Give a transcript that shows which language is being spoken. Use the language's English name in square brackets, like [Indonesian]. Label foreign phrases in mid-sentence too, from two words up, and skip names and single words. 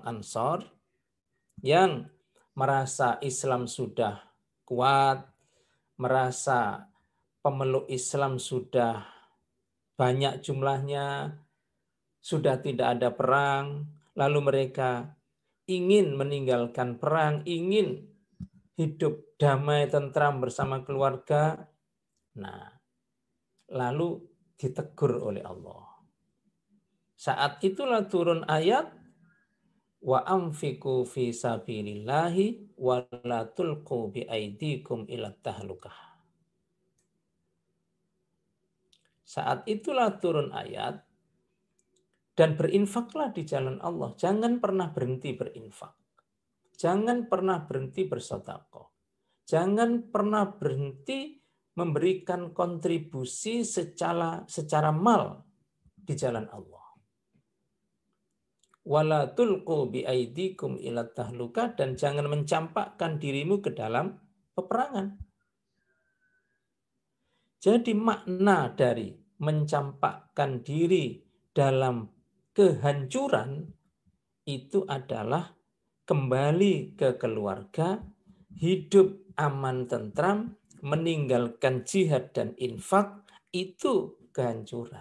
[Indonesian] Ansor yang merasa Islam sudah kuat, merasa pemeluk Islam sudah banyak jumlahnya, sudah tidak ada perang, lalu mereka ingin meninggalkan perang, ingin hidup damai tentram bersama keluarga. Nah, lalu ditegur oleh Allah. Saat itulah turun ayat [Arabic] وأنفقوا في سبيل الله ولا تلقوا بأيديكم إلى التهلكة. [Indonesian] Saat itulah turun ayat, dan berinfaklah di jalan Allah. Jangan pernah berhenti berinfak. Jangan pernah berhenti bersedekah. Jangan pernah berhenti memberikan kontribusi secara mal di jalan Allah. [Arabic] ولا تلقوا بأيديكم إلى التهلكة, [Indonesian] dan jangan mencampakkan dirimu ke dalam peperangan. Jadi makna dari mencampakkan diri dalam kehancuran itu adalah kembali ke keluarga, hidup aman tentram, meninggalkan jihad dan infak itu kehancuran.